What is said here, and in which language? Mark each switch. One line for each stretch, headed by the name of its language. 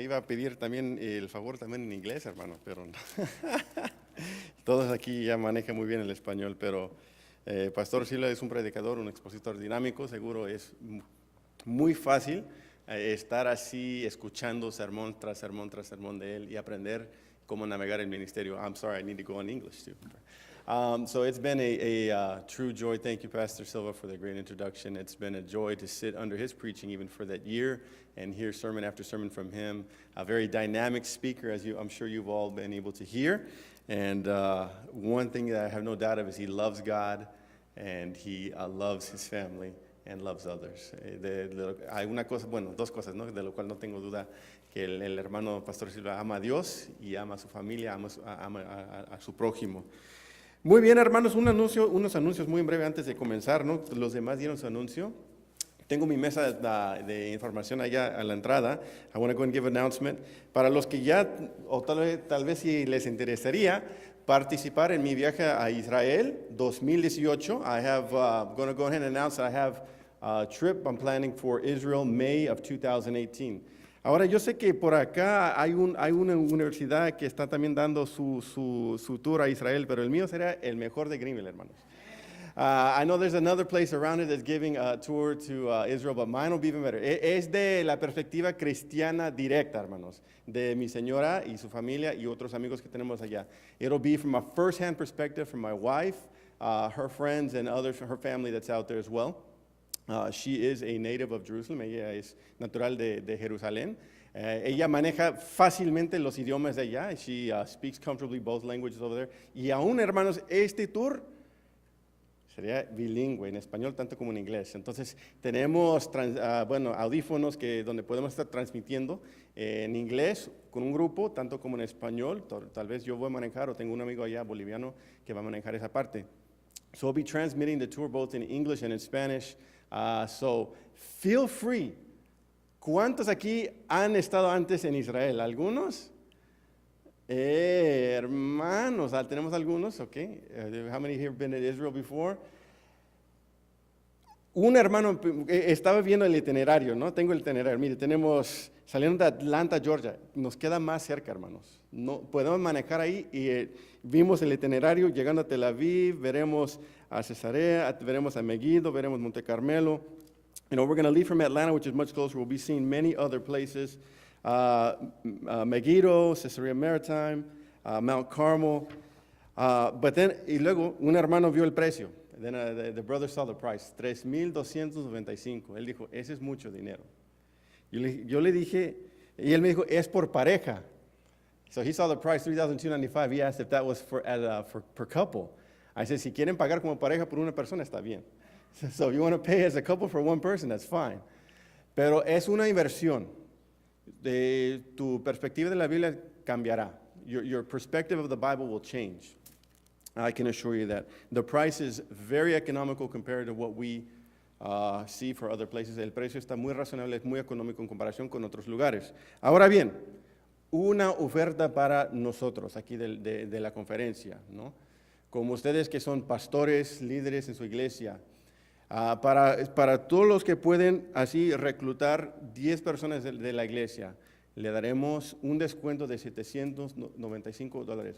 Spanish: Iba a pedir también el favor también en inglés, hermano, pero no. Todos aquí ya manejan muy bien el español, pero Pastor Silva es un predicador, un expositor dinámico. Seguro es muy fácil estar así escuchando sermón tras sermón tras sermón de él y aprender cómo navegar el ministerio.
English: I'm sorry, I need to go in English too. So it's been a true joy. Thank you, Pastor Silva, for the great introduction. It's been a joy to sit under his preaching even for that year and hear sermon after sermon from him. A very dynamic speaker, as I'm sure you've all been able to hear. And one thing that I have no doubt of is he loves God and he loves his family and loves others.
Spanish: Hay una cosa, bueno, dos cosas, ¿no?, de lo cual no tengo duda, que el hermano Pastor Silva ama a Dios y ama a su familia, ama a su prójimo. Muy bien, hermanos, unos anuncios muy en breve antes de comenzar, ¿no? Los demás dieron su anuncio. Tengo mi mesa de información allá a la entrada.
English: I want to go and give an announcement.
Spanish: Para los que ya, o tal vez si les interesaría participar en mi viaje a Israel 2018,
English: I have going to go ahead and announce that I have a trip I'm planning for Israel May of 2018.
Spanish: Ahora, yo sé que por acá hay una universidad que está también dando su tour a Israel, pero el mío será el mejor de Greenville, hermanos.
English: I know there's another place around it that's giving a tour to Israel, but mine will be even better.
Spanish: Es de la perspectiva cristiana directa, hermanos, de mi señora y su familia y otros amigos que tenemos allá.
English: It'll be from a first-hand perspective from my wife, her friends, and others from her family that's out there as well. She is a native of Jerusalem.
Spanish: Ella es natural de Jerusalén. Ella maneja fácilmente los idiomas de allá.
English: She speaks comfortably both languages over there.
Spanish: Y aún, hermanos, este tour sería bilingüe, en español tanto como en inglés. Entonces, tenemos audífonos donde podemos estar transmitiendo en inglés con un grupo, tanto como en español. Tal vez yo voy a manejar o tengo un amigo allá boliviano que va a manejar esa parte.
English: So we'll be transmitting the tour both in English and in Spanish. So feel free.
Spanish: ¿Cuántos aquí han estado antes en Israel? ¿Algunos? Hermanos, tenemos algunos, ok.
English: How many here have been to Israel before?
Spanish: Un hermano estaba viendo el itinerario, ¿no? Tengo el itinerario. Mire, tenemos saliendo de Atlanta, Georgia. Nos queda más cerca, hermanos. No, podemos manejar ahí y vimos el itinerario llegando a Tel Aviv, veremos a Cesarea, veremos a Megiddo, veremos Monte Carmelo.
English: You know, we're going to leave from Atlanta, which is much closer. We'll be seeing many other places. Megiddo, Caesarea Maritime, Mount Carmel.
Spanish: But then, y luego, un hermano vio el precio.
English: Then the brother saw the price, $3,295.
Spanish: Él dijo, ese es mucho dinero. Yo le dije, y él me dijo, es por pareja.
English: So he saw the price, $3,295. He asked if that was for per couple. I said,
Spanish: si quieren pagar como pareja por una persona, está bien.
English: So if you want to pay as a couple for one person, that's fine.
Spanish: Pero es una inversión. Tu perspectiva de la Biblia cambiará.
English: Your perspective of the Bible will change. I can assure you that. The price is very economical compared to what we see for other places.
Spanish: El precio está muy razonable, es muy económico en comparación con otros lugares. Ahora bien, una oferta para nosotros aquí de la conferencia, ¿no? Como ustedes que son pastores, líderes en su iglesia, para todos los que pueden así reclutar 10 personas de la iglesia, le daremos un descuento de $795.